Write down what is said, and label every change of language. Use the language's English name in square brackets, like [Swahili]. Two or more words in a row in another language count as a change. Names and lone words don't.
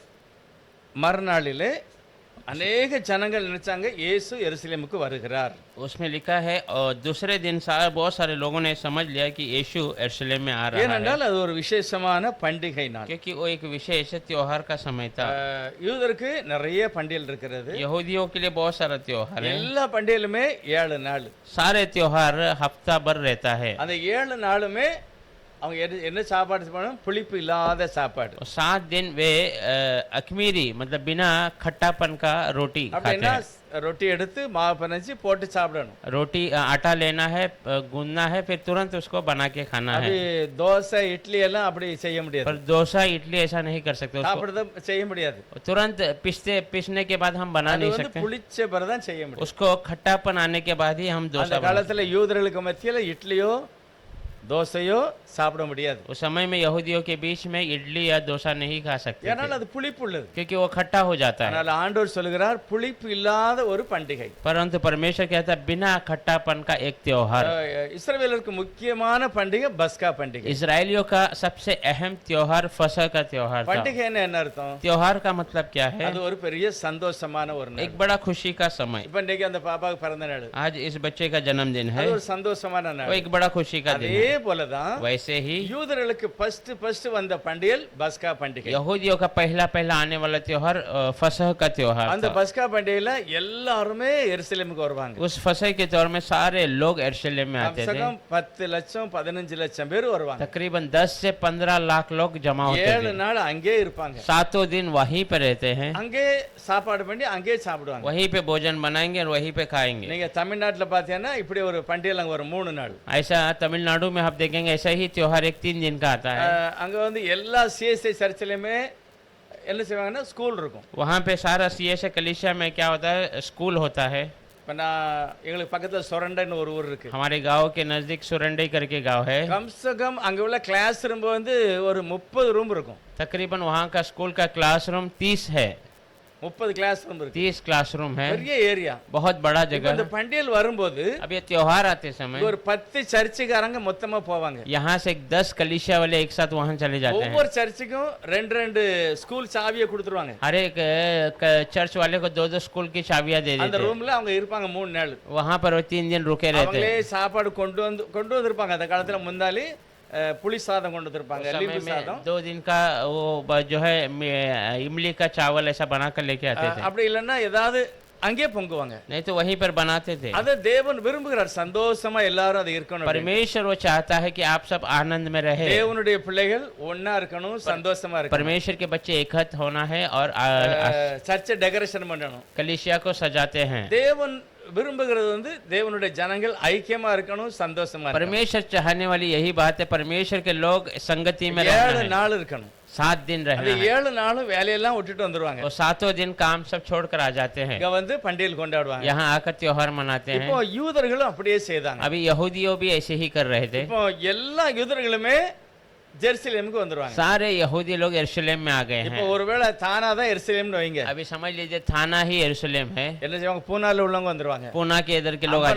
[Tamil] மறுநாளிலே अनेक ஜனங்கள் நினைச்சாங்க இயேசு எருசலேமுக்கு வருகிறார்। [Hindi] उसमें लिखा है और दूसरे दिन बहुत सारे लोगों ने समझ लिया कि यीशु यरूशलेम में आ रहा है, [Tamil] ஏனென்றால் அது ஒரு விசேஷமான பண்டிகை நாள்। [Hindi] क्योंकि वो एक विशेष त्योहार का समय था। [Tamil] யூதருக்கு நிறைய பண்டிகைகள் இருக்கிறது, [Hindi] यहूदियों के लिए बहुत सारा त्योहार है, [Tamil] எல்லா பண்டிகையிலுமே 7 நாள், [Hindi] सारे त्योहार हफ्ता भर रहता है। [Tamil] அந்த 7 நாளுமே அவங்க என்ன சாப்பாடு பண்ணணும், புளிப்பு இல்லாத சாப்பாடு। [Hindi] 7 दिन वे अखमीरी मतलब बिना खट्टापन का रोटी खाते हैं। [Tamil] रोटी எடுத்து மாவு பனஞ்சி போட்டு சாப்பிடணும்। [Hindi] रोटी आटा लेना है, गूंदना है, फिर तुरंत उसको बना के खाना है। [Tamil] தோசை இட்லி எல்லாம் அப்படி செய்ய முடியாது, [Hindi] पर डोसा इडली ऐसा नहीं कर सकते, [Tamil] சாப்பிடுறது செய்ய முடியாது, [Hindi] तुरंत पीसने के बाद हम बना नहीं सकते, [Tamil] புளிச்ச பிறகு தான் செய்ய முடியும்। [Hindi] उसको खट्टापन आने के बाद ही हम डोसा। [Tamil] அந்த காலத்துல யூதர்களுக்கு மத்தியில இட்லியோ தோசையோ சாப்பிட முடியாது। [Hindi] उस समय में यहूदियों के बीच में इडली या डोसा नहीं खा सकते [Tamil] ஏனால் அது புளிப்பு உள்ளது, [Hindi] क्योंकि वो खट्टा हो जाता है। [Tamil] அதனால ஆண்டவர் சொல்கிறார் புளிப்பு இல்லாத ஒரு பண்டிகை। [Hindi] परंतु परमेश्वर कहता है बिना खट्टापन का एक त्योहार। [Tamil] இஸ்ரவேலருக்கு முக்கியமான பண்டிகை பஸ்கா பண்டிகை। [Hindi] इजरायलियों का सबसे अहम त्योहार फसह का त्योहार था। [Tamil] பண்டிகை என்ன அர்த்தம்? [Hindi] त्योहार का मतलब क्या है? [Tamil] அது ஒரு பெரிய சந்தோஷமான ஒரு நாள், [Hindi] एक बड़ा खुशी का समय। [Tamil] இப்ப இன்னைக்கு அந்த பாப்பாவுக்கு பிறந்த நாள், [Hindi] आज इस बच्चे का जन्मदिन है, [Tamil] அது ஒரு சந்தோஷமான [Hindi] वो [Tamil] நாள்। [Hindi] एक बड़ा खुशी का दिन है। [Tamil] அதே போலதான் [Hindi] वैसे ही [Tamil] யூதர்களுக்கு ஃபர்ஸ்ட் வந்த பண்டிகை பஸ்கா பண்டிகை। [Hindi] यहूदियों का पहला आने वाला त्योहार फसह का त्योहार [Tamil] அந்த [Hindi] था। [Tamil] பஸ்கா பண்டிகையில எல்லாருமே எருசலேமுக்கு வருவாங்க। [Hindi] उस फसह के त्योहार में सारे लोग यरूशलेम में आते थे। [Tamil] 10 லட்சம் 15 லட்சம் பேர் வருவாங்க। [Hindi] तकरीबन 10 से 15 लाख लोग जमा होते 7 थे। [Tamil] நாள் அங்கே இருப்பாங்க, [Hindi] 7 दिन वहीं पे रहते हैं, [Tamil] அங்கே சாப்பாடு பண்ணி அங்கே சாப்பிடுவாங்க, [Hindi] वहीं पे भोजन बनाएंगे और वहीं पे खाएंगे। [Tamil] நீங்க தமிழ்நாட்டுல பாத்தீங்கன்னா இப்படி ஒரு பண்டிகை அங்க ஒரு 3 நாள்। [Hindi] ऐसा तमिलनाडु में आप देखेंगे ऐसा ही त्योहार एक 3 दिन का आता है। [Tamil] அங்க வந்து எல்லா சிஎஸ்ஐ சர்ச்சிலுமே என்ன செய்வாங்கன்னா ஸ்கூல் இருக்கும்। [Hindi] वहाँ पे सारा सीएसए कलीसिया में क्या होता है, स्कूल होता है। [Tamil] இப்ப நான் எங்களுக்கு பக்கத்துல சொரண்டைன்னு ஒரு ஊர் இருக்கு, [Hindi] हमारे गांव के नजदीक सुरंडई करके गांव है। कम से कम [Tamil] அங்க உள்ள [English] class room [Tamil] வந்து ஒரு 30 ரூம் இருக்கும்। [Hindi] तकरीबन वहाँ का स्कूल का क्लासरूम 30 है, [Tamil] 30 [English] class room [Tamil] இருக்கு, [Hindi] 30 क्लासरूम है, [Tamil] பெரிய ஏரியா, [Hindi] बहुत बड़ा जगह। [Tamil] இந்த பண்டிகை வரும்போது [Hindi] अब ये त्योहार आते समय [Tamil] ஒரு 10 சர்ச்சுக்காரங்க மொத்தமா போவாங்க। [Hindi] यहाँ से 10 कलीसिया वाले एक साथ वहाँ चले जाते हैं। [Tamil] ஒவ்வொரு சர்ச்சுக்கும் 2 ஸ்கூல் சாவியை கொடுத்துருவாங்க। [Hindi] हर एक चर्च वाले को 2 स्कूल की चाबियां दे [Tamil] அந்த [Hindi] देते हैं। [Tamil] ரூம்ல அவங்க இருப்பாங்க 3 நாள்। [Hindi] वहाँ पर वो 3 दिन रुके रहते [Tamil] அவங்களே [Hindi] हैं। [Tamil] சாப்பாடு கொண்டு வந்திருப்பாங்க। அந்த காலத்துல முன்னாடி புளி சாதம் கொண்டு வந்திருப்பாங்க, [Hindi] उस समय [Tamil] லிம்பு [Hindi] में [Tamil] சாதம்। [Hindi] 2 दिन का वो जो है इमली का चावल ऐसा बना कर लेके आते थे, [Tamil] அப்படி இல்லைன்னா ஏதாவது அங்கே பொங்குவாங்க। [Hindi] नहीं तो वहीं पर बनाते थे। [Tamil] அது தேவன் விரும்புகிறார், சந்தோஷமா எல்லாரும் அது இருக்கணும்। [Hindi] परमेश्वर वो चाहता है कि आप सब आनंद में रहे। [Tamil] தேவனுடைய பிள்ளைகள் ஒண்ணா இருக்கணும், சந்தோஷமா இருக்கணும்। [Hindi] परमेश्वर के बच्चे एकत्र होना है और [Tamil] சர்ச்சை டெக்கரேஷன் பண்ணணும், [Hindi] कलीसिया को सजाते हैं। [Tamil] தேவன் விரும்புகிறது வந்து தேவனுடைய ஜனங்கள் ஐக்கியமா இருக்கணும், சந்தோஷமா இருக்கணும்। [Hindi] परमेश्वर चाहने वाली यही बात है, परमेश्वर के लोग संगति में 7 रहना है, [Tamil] நாள் இருக்கணும்। [Hindi] 7 दिन [Tamil] அந்த [Hindi] रहना है। [Tamil] 7 நாளும் வேலையெல்லாம் விட்டுட்டு வந்துருவாங்க, [Hindi] वो 7 दिन काम सब छोड़कर आ जाते हैं, [Tamil] இங்க வந்து பண்டிகை கொண்டாடுவாங்க। [Hindi] यहाँ आकर त्योहार मनाते हैं। [Tamil] இப்போ யூதர்களும் அப்படியே செய்தாங்க। [Hindi] अभी यहूदियों भी ऐसे ही कर रहे थे। [Tamil] இப்போ எல்லா யூதர்களுமே ஜெருசலேமுக்கு வந்துருவாங்க। [Hindi] सारे यहूदी लोग यरूशलेम में आ गए [Tamil] இப்போ [Hindi] हैं। [Tamil] ஒருவேளை தானா தான் எருசலேம்னு வைங்க, [Hindi] अभी समझ लीजिए थाना ही यरूशलेम है। [Tamil] என்ன செய்வாங்க, பூனால உள்ளவங்க வந்துருவாங்க, [Hindi] पूना के इधर के लोग आ